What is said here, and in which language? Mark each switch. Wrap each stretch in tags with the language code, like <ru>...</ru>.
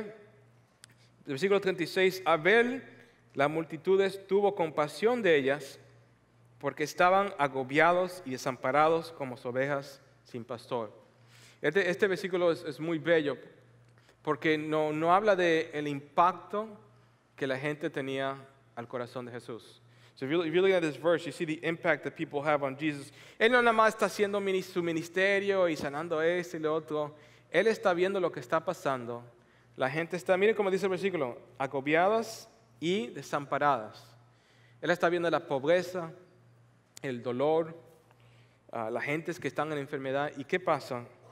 <es>El versículo 36, a ver las multitudes tuvo compasión de ellas, porque estaban agobiados y desamparados como ovejas sin pastor. Este versículo es muy bello, porque no habla del impacto que la gente tenía al corazón de Jesús.</es> <en>So if you're looking at this verse, you see the impact that people have on Jesus.</en> <es>Él no nada más está haciendo su ministerio y sanando esto y lo otro. Él está viendo lo que está pasando. La gente está, miren cómo dice el versículo, agobiadas y desamparadas. Él está viendo la pobreza, el dolor, la gente que están en enfermedad. ¿Y qué pasa?</es>